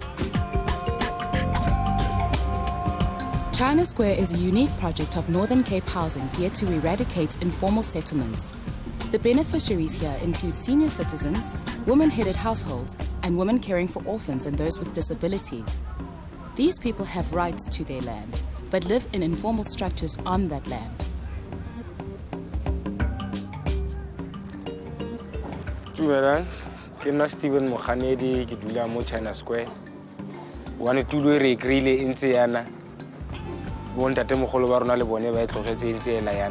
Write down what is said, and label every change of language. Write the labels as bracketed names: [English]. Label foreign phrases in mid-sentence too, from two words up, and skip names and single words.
[English] China Square is a unique project of Northern Cape Housing geared to eradicate informal settlements. The beneficiaries here include senior citizens, women-headed households, and women caring for orphans and those with disabilities. These people have rights to their land, but live in informal structures on that land. [Tswana] Dumelang, ke nna Steven Moganedi ke dula mo China Square. Wane tulo re krile ntse yana. Bo ntate mogolo ba rona le bone ba e tlogetse ntse ela yana.